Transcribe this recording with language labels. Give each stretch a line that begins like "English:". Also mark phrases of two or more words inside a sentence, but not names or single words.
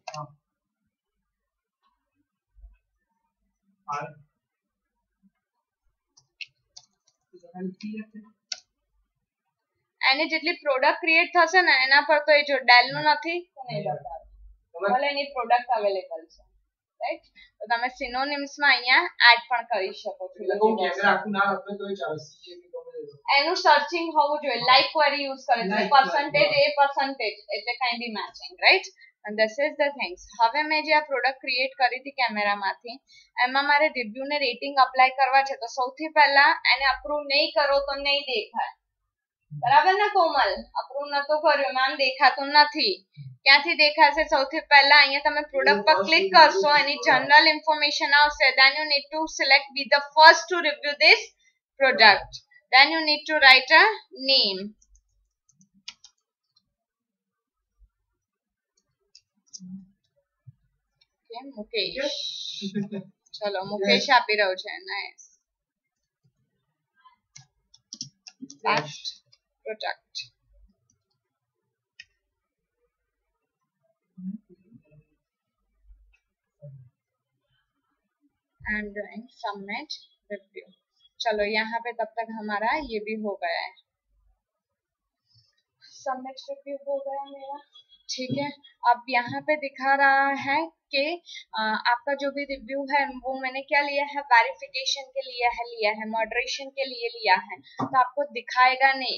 Gujarati: એની જેટલી પ્રોડક્ટ ક્રિએટ થશે ને એના પર તો એ જો ડેલ નું નથી તો નહીં બતાવે, ભલે એની પ્રોડક્ટ અવેલેબલ છે, રાઈટ. તો તમે સિનોનિમ્સ માં અહીંયા એડ પણ કરી શકો છો. કેમેરા આખું ના લખે તોય ચાલે. સીએ ની એનું સર્ચિંગ હોવું જોઈએ.
English: like query use
Gujarati: કરે છે, પર્સન્ટેજ એ પર્સન્ટેજ એટલે કાઈ બી મેચિંગ, રાઈટ.
English: and this is the things.
Gujarati: હવે મેં જે આ પ્રોડક્ટ ક્રિએટ કરી હતી કેમેરામાંથી, એમાં મારે રિવ્યુ ને રેટિંગ અપ્લાય કરવા છે, તો સૌથી પહેલા એને અપ્રૂવ નહીં કરો તો નહીં દેખાય. બરાબર ને કોમલ? અપ્રૂવ નતો કર્યો મેમ, દેખાતું નથી. ક્યાંથી દેખાશે? સૌથી પહેલા અહીંયા તમે પ્રોડક્ટ પર ક્લિક કરશો, એની જનરલ ઇન્ફોર્મેશન આવશે.
English: then you need to select be the first to review this product. then you need to write a name. okay, મુકેશ.
Gujarati: ચલો મુકેશ આપી રહ્યો છે. નાઈસ.
English: last product and doing submit review.
Hindi: चलो यहाँ पे तब तक हमारा ये भी हो गया है. सबमिट रिव्यू हो गया मेरा. ठीक है. अब यहाँ पे दिखा रहा है कि आपका जो भी रिव्यू है वो मैंने क्या लिया है, वेरिफिकेशन के लिया है, मॉडरेशन के लिए लिया है, तो आपको दिखाएगा नहीं.